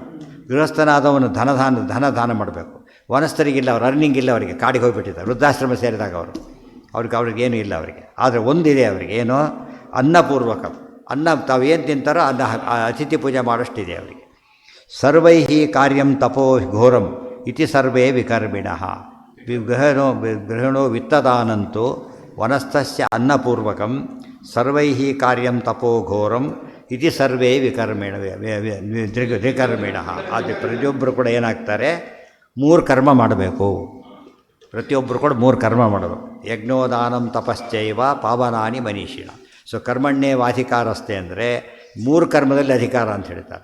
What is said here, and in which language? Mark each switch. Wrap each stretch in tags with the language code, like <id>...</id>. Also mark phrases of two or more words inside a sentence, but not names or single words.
<kn>ಗೃಹಸ್ಥನಾದವನು ಧನದಾನ ಮಾಡಬೇಕು. ವನಸ್ಥರಿಗಿಲ್ಲ, ಅವ್ರು ಅರ್ನಿಂಗ್ ಇಲ್ಲ, ಅವರಿಗೆ ಕಾಡಿಗೆ ಹೋಗಿಬಿಟ್ಟಿದ್ದಾರೆ. ವೃದ್ಧಾಶ್ರಮ ಸೇರಿದಾಗ ಅವ್ರಿಗೇನೂ ಇಲ್ಲ ಅವರಿಗೆ. ಆದರೆ ಒಂದಿದೆ ಅವರಿಗೆ, ಏನು? ಅನ್ನಪೂರ್ವಕಂ. ಅನ್ನ ತಾವೇನು ತಿಂತಾರೋ ಅನ್ನ ಅತಿಥಿ ಪೂಜೆ ಮಾಡೋಷ್ಟಿದೆ ಅವರಿಗೆ.</kn> <sa>ಸರ್ವೈ ಕಾರ್ಯಂ ತಪೋ ಘೋರಂ ಇತಿ ಸರ್ವೇ ವಿಕರ್ಮಿಣಃ. ಗೃಹಿಣೋ ವಿತ್ತದಾನಂತೂ ವನಸ್ಥಸ್ಯ ಅನ್ನಪೂರ್ವಕಂ ಸರ್ವೈ ಕಾರ್ಯಂ ತಪೋ ಘೋರಂ ಇತಿ ಸರ್ವೇ ವಿಕರ್ಮಿಣಃ.</sa> <kn>ಆದರೆ ಪ್ರತಿಯೊಬ್ಬರು ಕೂಡ ಏನಾಗ್ತಾರೆ? 3 ಕರ್ಮ ಮಾಡಬೇಕು. ಪ್ರತಿಯೊಬ್ಬರು ಕೂಡ 3 ಕರ್ಮ ಮಾಡಬೇಕು.</kn> <sa>ಯಜ್ಞೋದಾನಂ ತಪಶ್ಚೈವ ಪಾವನಾನಿ ಮನೀಷಿಣ.</sa> <kn>ಸೊ ಕರ್ಮಣ್ಯೇವಾಧಿಕಾರಸ್ಥೆ ಅಂದರೆ 3 ಕರ್ಮದಲ್ಲಿ ಅಧಿಕಾರ ಅಂತ ಹೇಳ್ತಾರೆ.</kn>